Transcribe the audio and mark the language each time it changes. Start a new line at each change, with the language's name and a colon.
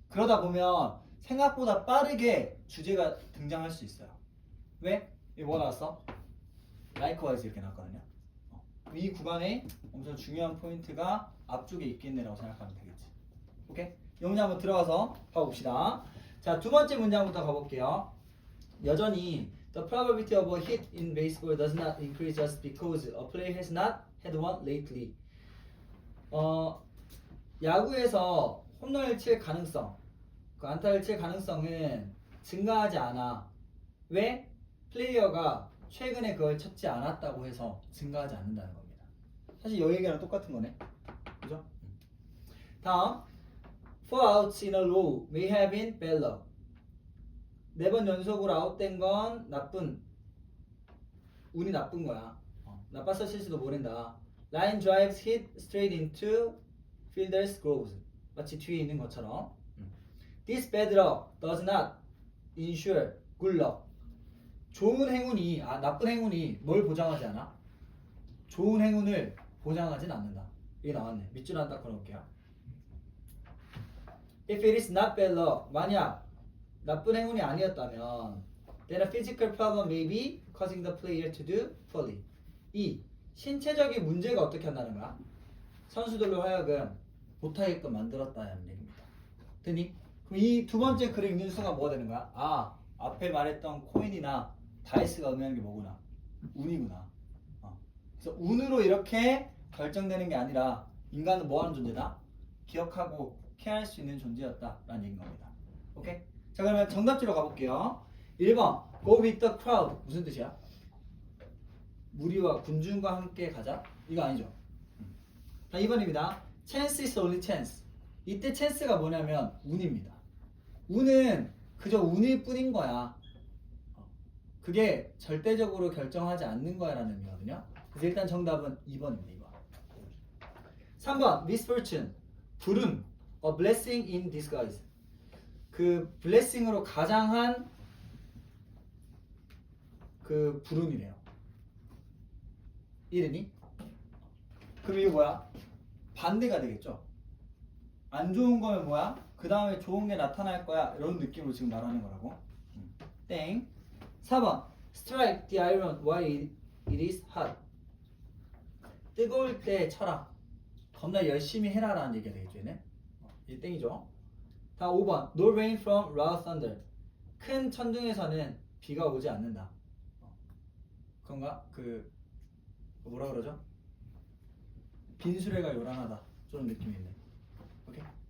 Korean: 그러다 보면 생각보다 빠르게 주제가 등장할 수 있어요. 왜? 이게 뭐 나왔어? 라이크와이즈 이렇게 나왔거든요. 이 구간에 엄청 중요한 포인트가 앞쪽에 있겠네라고 생각하면 되겠지. 오케이? 이 문제 한번 들어가서 봐봅시다. 자, 두 번째 문장부터 가볼게요. 여전히
English: The probability of a hit in baseball does not increase just because a player has not had one lately.
Korean: 야구에서 홈런을 칠 가능성, 그 안타를 칠 가능성은 증가하지 않아. 왜? 플레이어가 최근에 그걸 쳤지 않았다고 해서 증가하지 않는다는 겁니다. 사실 이 얘기랑 똑같은 거네. 그죠? 다음,
English: 4 outs in a row may have been bad luck.
Korean: 4번 연속으로 아웃된 건 운이 나쁜 거야. 나빴어 실수도 모른다.
English: Line drives hit straight into fielder's gloves.
Korean: 마치 뒤에 있는 것처럼.
English: This bad luck does not ensure good luck.
Korean: 좋은 행운이 나쁜 행운이 뭘 보장하지 않아? 좋은 행운을 보장하진 않는다. 이게 나왔네. 밑줄 하나 딱 걸어볼게요.
English: If it is not bad luck,
Korean: 만약 나쁜 행운이 아니었다면
English: then a physical problem may be causing the player to do poorly.
Korean: 이 신체적인 문제가 어떻게 한다는 거야? 선수들로 하여금 못하게끔 만들었다는 얘기입니다. 됐니? 그럼 이 두 번째 글을 읽는 순간 뭐가 되는 거야? 앞에 말했던 코인이나 다이스가 의미하는 게 뭐구나? 운이구나. 그래서 운으로 이렇게 결정되는 게 아니라 인간은 뭐 하는 존재다? 기억하고 케어할 수 있는 존재였다라는 얘기인 겁니다. 오케이? 자, 그러면 정답지로 가볼게요.
English: 1번 Go with the crowd
Korean: 무슨 뜻이야? 무리와 군중과 함께 가자? 이거 아니죠? 자, 2번입니다.
English: Chance is only chance.
Korean: 이때 chance가 뭐냐면 운입니다. 운은 그저 운일 뿐인 거야. 그게 절대적으로 결정하지 않는 거야 라는 의미거든요. 그래서 일단 정답은 2번입니다.
English: 2번. 3번 misfortune 불운 a blessing in disguise.
Korean: 그 blessing으로 가장한 그 불운이래요. 이랬니? 그럼 이게 뭐야? 반대가 되겠죠? 안 좋은 거면 뭐야? 그 다음에 좋은 게 나타날 거야 이런 느낌으로 지금 말하는 거라고. 땡.
English: 4번 Strike the iron while it is hot.
Korean: 뜨거울 때 쳐라. 겁나 열심히 해라 라는 얘기가 되겠죠 얘는. 이 땡이죠. 다 5번
English: No rain from loud thunder.
Korean: 큰 천둥에서는 비가 오지 않는다. 그런가? 그 뭐라 그러죠? 빈수레가 요란하다. 저런 느낌이 있네. 오케이?